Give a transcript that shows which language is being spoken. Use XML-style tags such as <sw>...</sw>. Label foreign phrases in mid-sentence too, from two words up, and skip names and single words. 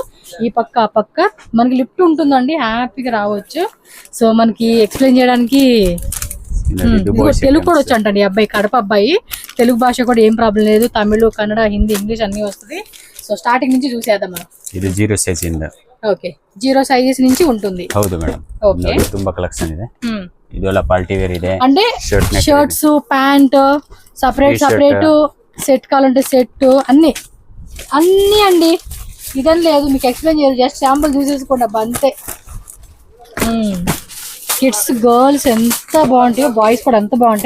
<te>ఈ పక్క ఆ పక్క మనకి లిఫ్ట్ ఉంటుందండి, హ్యాపీగా రావచ్చు. సో మనకి ఎక్స్ప్లెయిన్ చేయడానికి తెలుగు కూడా వచ్చి అంటండి. అబ్బాయి కడప అబ్బాయి, తెలుగు భాష కూడా ఏం ప్రాబ్లం లేదు. తమిళ్, కన్నడ, హిందీ, ఇంగ్లీష్ అన్ని వస్తుంది.</te> <en>so starting</en> <te>నుంచి చూసేద్దాం మనం. ఇది 0 సైజ్ ఇంద. ఓకే, 0 సైజెస్ నుంచి ఉంటుంది.</te> <kn>ಹೌದು ಮೇಡಂ.</kn> <te>ఓకే,</te> <kn>ತುಂಬಾ ಕಲೆಕ್ಷನ್ ಇದೆ. ಇದೆಲ್ಲ</kn> <en>party wear</en> <kn>ಇದೆ.</kn> <te>అంటే షర్ట్స్, ప్యాంట్,</te> <en>separate set</en> <te>కావాలంటే సెట్, అన్ని అండి. ఇదని లేదు, మీకు ఎక్స్ప్లెయిన్ చేయదు,</te> <en>just sample</en> <te>చూసేసుకోండి అబ్బా అంతే.</te> <en>kids, girls</en> <te>ఎంత బాగుంటాయో, బాయ్స్ కూడా ఎంత బాగుంటాయి.</te>